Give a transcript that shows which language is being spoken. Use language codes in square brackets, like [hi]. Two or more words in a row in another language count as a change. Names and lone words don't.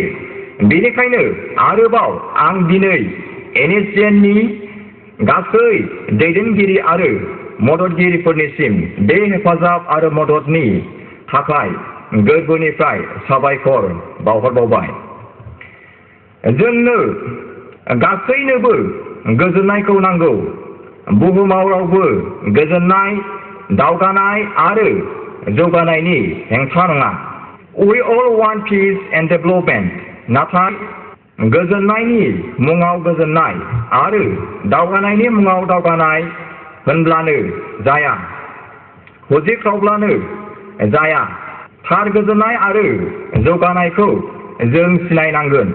[brx] बेनिखायनो आरोबाव आं दिनै NSCNनि गासै दैदेनगिरि आरो मददगिरिफोरनिसिम बे हेफाजाब आरो मददनि थाखाय गोरबोनिफ्राय साबायखर बावहरबावबाय। जोंनो गासैनोबो गोजोननायखौ नांगौ। बुहुमाव रावबो गोजोननाय, दावगानाय आरो जौगानायनि हेंथा नङा। [en] We all want peace and development. [brx] नाथाय गोजोननायनि मुङाव गोजोननाय आरो दावगानायनि मुङाव दावगानाय होनब्लानो जाया, हुजिख्रावब्लानो जाया। थार गोजोननाय आरो जौगानायखौ जों सिनायनांगोन।